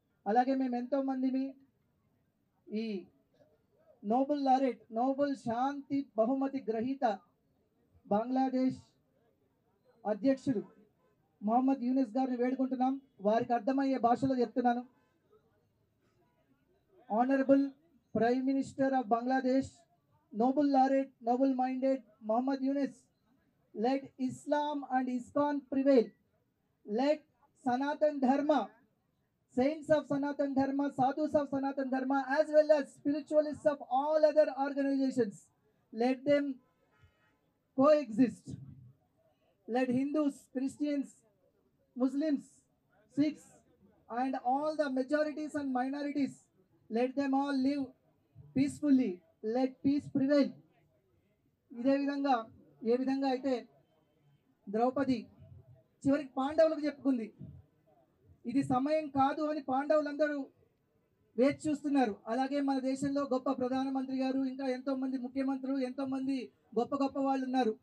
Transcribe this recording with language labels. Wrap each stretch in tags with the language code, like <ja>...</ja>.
<te>అలాగే మేము ఎంతోమందిని ఈ నోబెల్ లారెట్, నోబెల్ శాంతి బహుమతి గ్రహీత బంగ్లాదేశ్ అధ్యక్షుడు మొహమ్మద్ యూనిస్ గారిని వేడుకుంటున్నాం. వారికి అర్థమయ్యే భాషలో చెప్తున్నాను.</te> <en>Honourable prime minister of Bangladesh, Nobel laureate, Nobel minded Muhammad Yunus, let Islam and ISKCON prevail. Let Sanatan Dharma, saints of Sanatan Dharma, sadhus of Sanatan Dharma, as well as spiritualists of all other organizations, let them coexist. Let Hindus, Christians, Muslims, Sikhs, and all the majorities and minorities, let them all live peacefully. Let peace prevail.</en> <te>ఇదే విధంగా ఏ విధంగా అయితే ద్రౌపది చివరికి పాండవులకు చెప్పుకుంది, ఇది సమయం కాదు అని పాండవులందరూ వేచి చూస్తున్నారు. అలాగే మన దేశంలో గొప్ప ప్రధానమంత్రి గారు, ఇంకా ఎంతోమంది ముఖ్యమంత్రులు, ఎంతోమంది గొప్ప గొప్ప వాళ్ళు ఉన్నారు.</te>